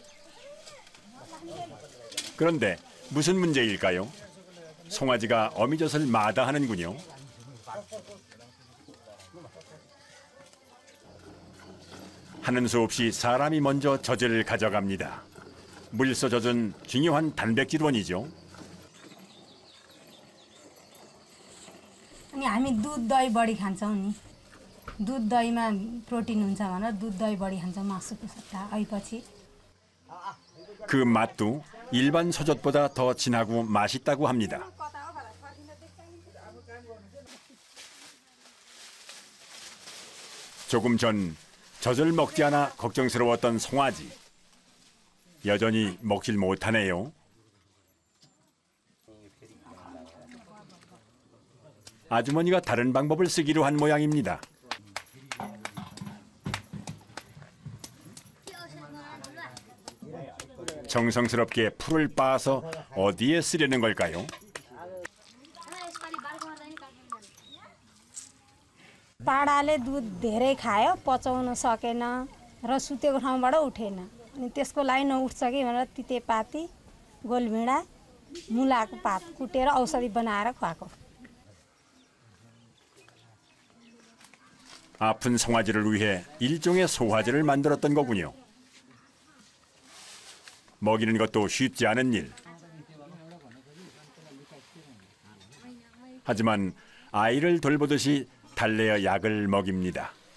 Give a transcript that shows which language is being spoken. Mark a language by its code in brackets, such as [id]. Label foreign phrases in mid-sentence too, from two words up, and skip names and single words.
[ko] 그런데 무슨 문제일까요? 송아지가 어미젖을 마다하는군요. 하는 수 없이 사람이 먼저 젖을 가져갑니다. 물소 젖은 중요한 단백질원이죠. [ne] अनि हामी दुध दही बढी खान्छौँ नि दुध दहीमा प्रोटिन हुन्छ भनेर दुध दही बढी खान्छौँ मासुको सट्टा अहिले [ko] 그 맛도 일반 소젖보다 더 진하고 맛있다고 합니다. 조금 전 젖을 먹지 않아 걱정스러웠던 송아지. 여전히 먹질 못하네요. 아주머니가 다른 방법을 쓰기로 한 모양입니다. 정성스럽게 풀을 빻아서 어디에 쓰려는 걸까요? [ne] पाडाले दुध धेरै खायो पचाउन सकेन र सुतेको ठाउँबाट उठेन अनि त्यसको लागि नउठ्छ कि भनेर तितेपाती गोलभिडा मुलाको पात कुटेर औषधि बनाएर खुवाएको. [ko] 아픈 송아지를 위해 일종의 소화제를 만들었던 거군요. 먹이는 것도 쉽지 않은 일. 하지만 아이를 돌보듯이 달래어 약을 먹입니다.